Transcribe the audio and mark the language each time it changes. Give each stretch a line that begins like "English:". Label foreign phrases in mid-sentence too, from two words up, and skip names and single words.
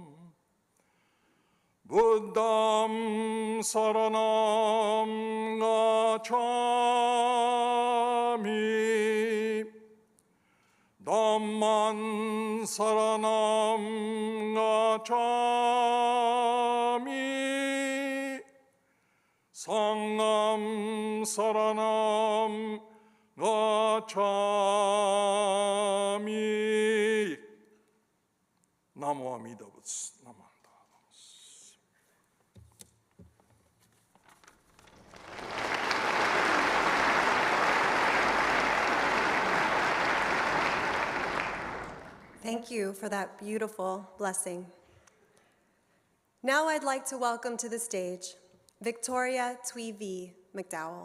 Pali: Buddham Saranam Gacchami Dhamman Saranam Gacchami Sangham Saranam Gacchami.
Japanese: Namo Amida Butsu. Namanda.
English: Thank you for that beautiful blessing. Now I'd like to welcome to the stage Victoria Tweevee McDowell.